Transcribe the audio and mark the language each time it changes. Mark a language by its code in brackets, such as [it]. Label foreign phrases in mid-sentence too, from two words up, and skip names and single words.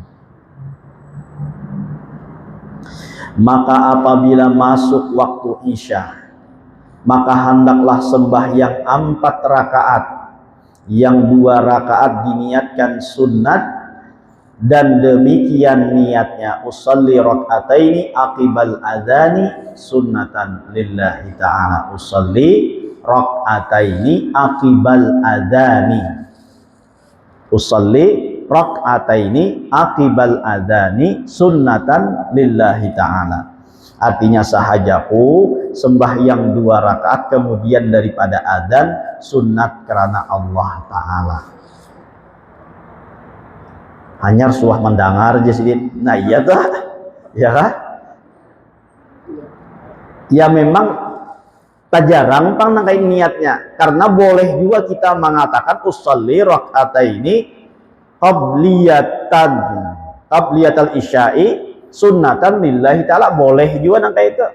[bjn] Maka apabila masuk waktu Isya, maka hendaklah sembahyang 4 rakaat. Yang 2 rakaat diniatkan sunnat dan demikian niatnya [ar] أصلي ركعتين عقب الأذان سنة لله تعالى. أصلي ركعتين عقب الأذان، أصلي ركعتين عقب الأذان سنة لله تعالى. [bjn] Artinya sahajaku sembahyang 2 rakaat kemudian daripada adzan sunat karena Allah Ta'ala. Hanya suah mendengar jadi nah iya tuh ya kan? Ya memang tak jarang pang nang kayak niatnya karena boleh juga kita mengatakan [ar] أصلي ركعتين قبلية العشاء سنة لله تعالى, [bjn] boleh juga nang kayak itu.